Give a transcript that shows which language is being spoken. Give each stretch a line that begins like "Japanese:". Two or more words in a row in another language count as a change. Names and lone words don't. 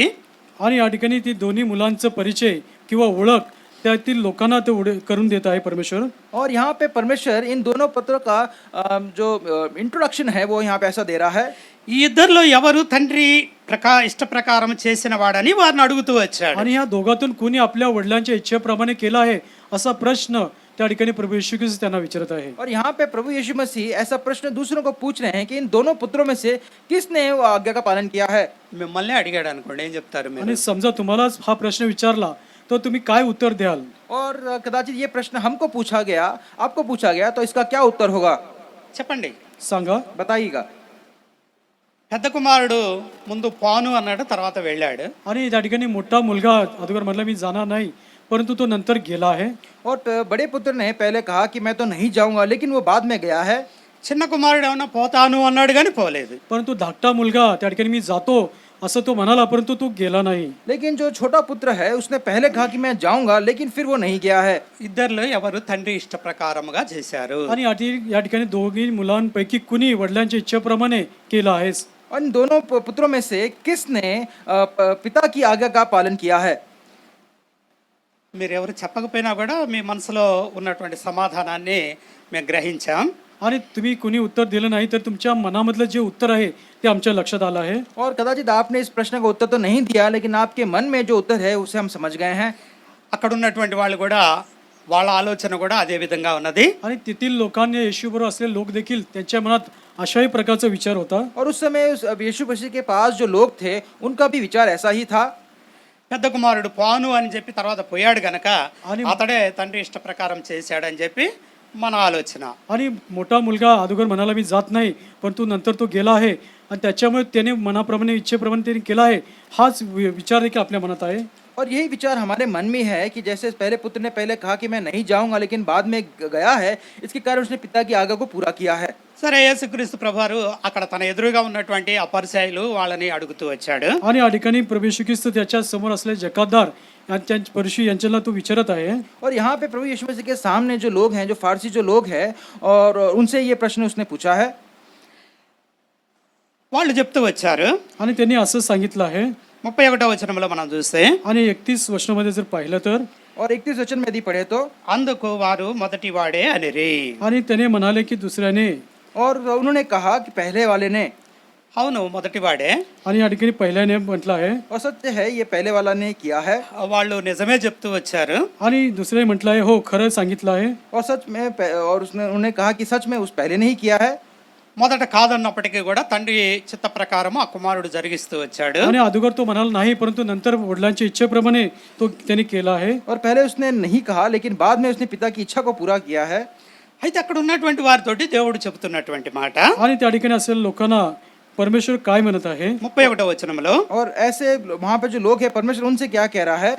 Marathi: आणि या ठिकाणी ती दोन्ही मुलांचं परिचय किंवा ओळख त्यातील लोकांना ते करून देत आहे परमेश्वर.
Hindi: और यहाँ पे परमेश्वर इन दोनों पत्रों का जो इंट्रोडक्शन है वो यहाँ पे ऐसा दे रहा है.
Telugu: ఈ ఇద్దరిలో ఎవరు తండ్రి ఇష్ట ప్రకారం చేసిన వాడని వారిని అడుగుతూ వచ్చాడు.
Marathi: आणि या दोघातून कोणी आपल्या वडिलांच्या इच्छेप्रमाणे केला आहे असा प्रश्न त्या ठिकाणी प्रभू येशू ख्रिस्त त्यांना विचारत आहे.
Hindi: और यहाँ पे प्रभु यीशु मसीह ऐसा प्रश्न दूसरों को पूछ रहे हैं कि इन दोनों पुत्रों में से किसने वो आज्ञा का पालन किया है.
Telugu: మిమ్మల్ని అడిగాడు అనుకోండి, ఏం చెప్తారు మీరు?
Marathi: आणि समजा तुम्हालाच हा प्रश्न विचारला तो तुम्ही काय उत्तर द्याल?
Hindi: और कदाचित ये प्रश्न हमको पूछा गया, आपको पूछा गया, तो इसका क्या उत्तर होगा?
Telugu: చెప్పండి.
Marathi: सांगा.
Hindi: बताइएगा.
Telugu: పెద్ద కుమారుడు ముందు పాను అన్నాడు, తర్వాత వెళ్ళాడు.
Marathi: आणि त्या ठिकाणी मोठा मुलगा अगोदर म्हटलं मी जाणार नाही, परंतु तो नंतर गेला आहे.
Hindi: और बड़े पुत्र ने पहले कहा कि मैं तो नहीं जाऊंगा, लेकिन वो बाद में गया है.
Telugu: చిన్న కుమారుడు ఏమన్నా పోతాను అన్నాడు కానీ పోలేదు.
Marathi: परंतु धाकटा मुलगा त्या ठिकाणी मी जातो असं तो म्हणाला, परंतु तो गेला नाही.
Hindi: लेकिन जो छोटा पुत्र है उसने पहले कहा कि मैं जाऊंगा, लेकिन फिर वो नहीं गया है.
Telugu: ఇద్దరిలో ఎవరు తండ్రి ఇష్ట ప్రకారముగా చేశారు?
Marathi: आणि या ठिकाणी दोघी मुलांपैकी कुणी वडिलांच्या इच्छेप्रमाणे केलं आहे?
Hindi: और इन दोनों पुत्रों में से किसने पिता की आज्ञा का पालन किया है?
Telugu: మీరు ఎవరు చెప్పకపోయినా కూడా మీ మనసులో ఉన్నటువంటి సమాధానాన్ని మేము గ్రహించాం.
Marathi: आणि तुम्ही कुणी उत्तर दिलं नाही तर तुमच्या मनामधलं जे उत्तर आहे ते आमच्या लक्षात आलं आहे.
Hindi: और कदाचित आपने इस प्रश्न का उत्तर तो नहीं दिया, लेकिन आपके मन में जो उत्तर है उसे हम समझ गए हैं.
Telugu: అక్కడ ఉన్నటువంటి వాళ్ళు కూడా వాళ్ళ ఆలోచన కూడా అదే విధంగా ఉన్నది.
Marathi: आणि तेथील लोकांनी येशूबरोबर असलेले लोक देखील त्यांच्या मनात अशाही प्रकारचा विचार होता.
Hindi: और उस समय उस यीशु मसीह के पास जो लोग थे उनका भी विचार ऐसा ही था.
Telugu: పెద్ద కుమారుడు పాను అని చెప్పి తర్వాత పోయాడు గనక అని- అతడే తండ్రి ఇష్ట ప్రకారం చేశాడని చెప్పి మన ఆలోచన.
Marathi: आणि मोठा मुलगा अगोदर म्हणाला मी जात नाही, परंतु नंतर तो गेला आहे आणि त्याच्यामुळे त्याने मनाप्रमाणे इच्छेप्रमाणे त्याने केला आहे, हाच विचार देखील आपल्या मनात आहे.
Hindi: और यही विचार हमारे मन में है कि जैसे पहले पुत्र ने पहले कहा कि मैं नहीं जाऊंगा, लेकिन बाद में गया है, इसके कारण उसने पिता की आज्ञा को पूरा किया है.
Telugu: సరే, యేసుక్రీస్తు ప్రభువారు అక్కడ తన ఎదురుగా ఉన్నటువంటి ఆ పరిసయ్యులు వాళ్ళని అడుగుతూ వచ్చాడు.
Marathi: आणि या ठिकाणी प्रभू येशू ख्रिस्त त्याच्या समोर असलेले जकातदार परिशी यांच्याला तो विचारत आहे.
Hindi: और यहाँ पे प्रभु यीशु मसीह के सामने जो लोग हैं, जो फारसी जो लोग हैं, और उनसे ये प्रश्न उसने पूछा है.
Telugu: వాళ్ళు చెప్తూ వచ్చారు.
Marathi: आणि त्यांनी असं सांगितलं आहे.
Telugu: 31వ వచనంలో మనం చూస్తే,
Marathi: आणि 31 वचनामध्ये जर पाहिलं तर,
Hindi: और 31 वचन में यदि पढ़े तो,
Telugu: అందుకు వారు మొదటి వాడే అనిరి.
Marathi: आणि त्याने म्हणाले की दुसऱ्याने,
Hindi: और उन्होंने कहा कि पहले वाले ने.
Telugu: అవును, మొదటి వాడే.
Marathi: आणि या ठिकाणी पहिल्याने म्हटलं आहे.
Hindi: और सत्य है, ये पहले वाला ने किया है.
Telugu: వాళ్ళు నిజమే చెప్తూ వచ్చారు.
Marathi: आणि दुसऱ्याने म्हटलं आहे हो खरं सांगितलं आहे.
Hindi: और सच में और उन्होंने कहा कि सच में उस पहले ने ही किया है.
Telugu: మొదట కాదన్నప్పటికీ కూడా తండ్రి చిత్త ప్రకారం ఆ కుమారుడు జరిగిస్తూ వచ్చాడు.
Marathi: आणि अगोदर तो म्हणाला नाही, परंतु नंतर वडिलांच्या इच्छेप्रमाणे तो त्याने केला आहे.
Hindi: और पहले उसने नहीं कहा, लेकिन बाद में उसने पिता की इच्छा को पूरा किया है.
Telugu: అయితే అక్కడ ఉన్నటువంటి వారితోటి దేవుడు చెబుతున్నటువంటి మాట
Marathi: आणि त्या ठिकाणी असलेल्या लोकांना परमेश्वर काय म्हणत आहे?
Telugu: 31వ వచనంలో,
Hindi: और ऐसे वहां पे जो लोग हैं, परमेश्वर उनसे क्या कह रहा है?